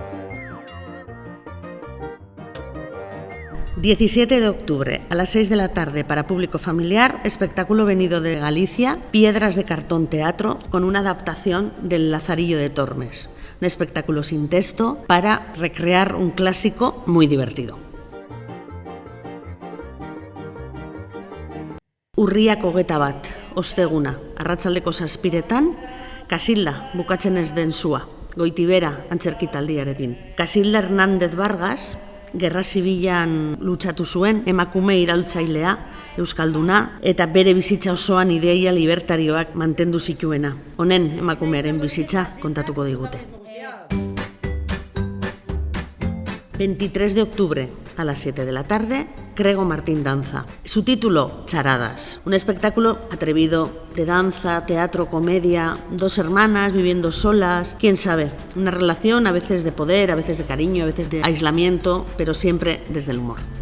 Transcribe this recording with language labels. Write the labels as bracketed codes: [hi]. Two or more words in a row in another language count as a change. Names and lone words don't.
[es] 17 de octubre a las 6 de la tarde para público familiar, espectáculo venido de Galicia, Piedras de Cartón Teatro, con una adaptación del Lazarillo de Tormes. Un espectáculo sin texto para recrear un clásico muy divertido. [eu] Urriak 21, osteguna, arratsaldeko 7:00, Casilda, bukatzen ez den sua, Goitibera antzerkitaldiarekin. Casilda Hernández Vargas, Gerra Zibilan lutsatu zuen, emakume iraultzailea, euskalduna, eta bere bizitza osoan ideia libertarioak mantendu zituena. Honen emakumearen bizitza kontatuko digute. [es] 23 de octubre a las 7 de la tarde, Crego Martín Danza. Su título, Charadas. Un espectáculo atrevido de danza, teatro, comedia, 2 hermanas viviendo solas, quién sabe, una relación a veces de poder, a veces de cariño, a veces de aislamiento, pero siempre desde el humor.